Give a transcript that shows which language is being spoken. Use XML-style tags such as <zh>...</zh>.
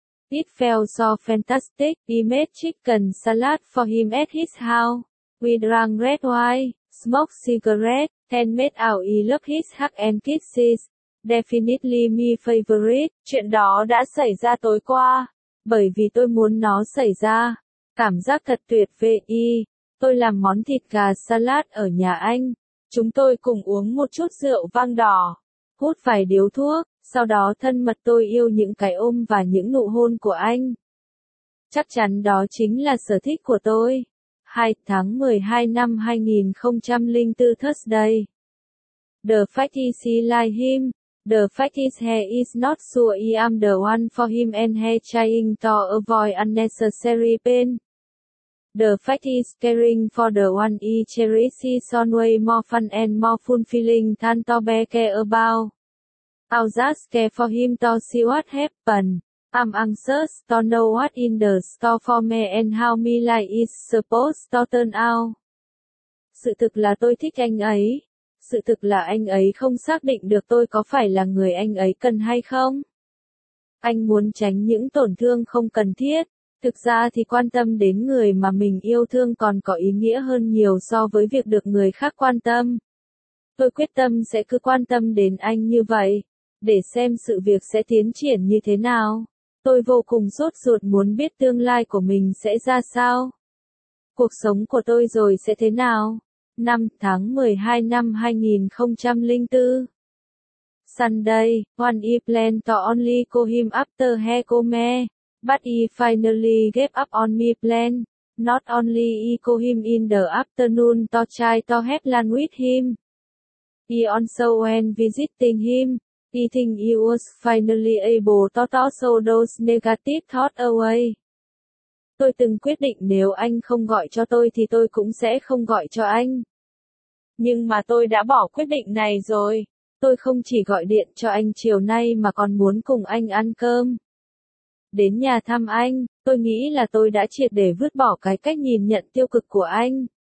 <en>It felt so fantastic, we made chicken salad for him at his house, we drank red wine, smoked cigarette, and made out he loved his hug and kisses, definitely my favorite.</en> <vi>Chuyện đó đã xảy ra tối qua. Bởi vì tôi muốn nó xảy ra. Cảm giác thật tuyệt vời. Tôi làm món thịt gà salad ở nhà anh. Chúng tôi cùng uống một chút rượu vang đỏ. Hút vài điếu thuốc. Sau đó thân mật tôi yêu những cái ôm và những nụ hôn của anh. Chắc chắn đó chính là sở thích của tôi. 2 tháng 12 năm 2004 Thursday.</vi> <en>The fact is he like him. The fact is he is not sure I am the one for him and he trying to avoid unnecessary pain. The fact is caring for the one I cherish is always more fun and more fulfilling than to be care about. I'll just care for him to see what happen. I'm anxious to know what in the store for me and how my life is supposed to turn out.</en> <vi>Sự thực là tôi thích anh ấy. Sự thực là anh ấy không xác định được tôi có phải là người anh ấy cần hay không. Anh muốn tránh những tổn thương không cần thiết. Thực ra thì quan tâm đến người mà mình yêu thương còn có ý nghĩa hơn nhiều so với việc được người khác quan tâm. Tôi quyết tâm sẽ cứ quan tâm đến anh như vậy, để xem sự việc sẽ tiến triển như thế nào. Tôi vô cùng sốt ruột muốn biết tương lai của mình sẽ ra sao. Cuộc sống của tôi rồi sẽ thế nào? 5 tháng 12 năm 2004</vi> <en>Sunday, when I planned to only call him after he called me, but I finally gave up on my plan. Not only I called him in the afternoon to try to have lunch with him. I also went visiting him. I think I was finally able to toss all those negative thoughts away.</en> <vi>Tôi từng quyết định nếu anh không gọi cho tôi thì tôi cũng sẽ không gọi cho anh. Nhưng mà tôi đã bỏ quyết định này rồi. Tôi không chỉ gọi điện cho anh chiều nay mà còn muốn cùng anh ăn cơm. Đến nhà thăm anh, tôi nghĩ là tôi đã triệt để vứt bỏ cái cách nhìn nhận tiêu cực của anh.</vi>